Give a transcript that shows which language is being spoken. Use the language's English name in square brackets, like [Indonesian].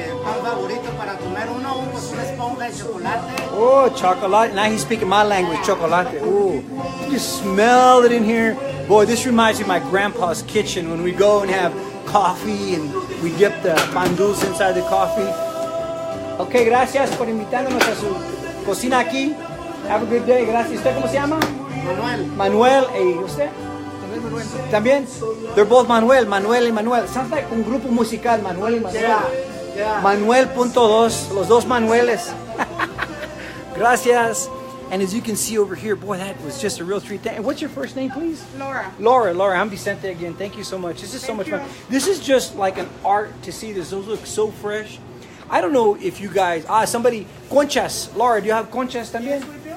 [Spanish] Pan favorito para comer uno, pues una esponja de chocolate. [English] Oh, chocolate. Now he's speaking my language, chocolate. Ooh, you just smell it in here. Boy, this reminds me of my grandpa's kitchen when we go and have coffee and we dip the pan dulce inside the coffee. [Spanish] Okay, gracias por invitarnos a su cocina aquí. [English] Have a good day. [Spanish] Gracias. ¿Usted cómo se llama? Manuel. Manuel. ¿Y usted? También. [English] They're both Manuel y Manuel. Sounds like [Spanish] un grupo musical, [English] Manuel y Manuel. Yeah. [Spanish] Manuel.2, los dos Manueles. Gracias. [English] And as you can see over here, boy, that was just a real treat. And what's your first name, please? Laura. Laura, I'm Vicente again. Thank you so much. This is so much fun. This is just like an art to see this. Those look so fresh. I don't know if you guys, somebody, conchas. Laura, do you have conchas también? Yes, we do.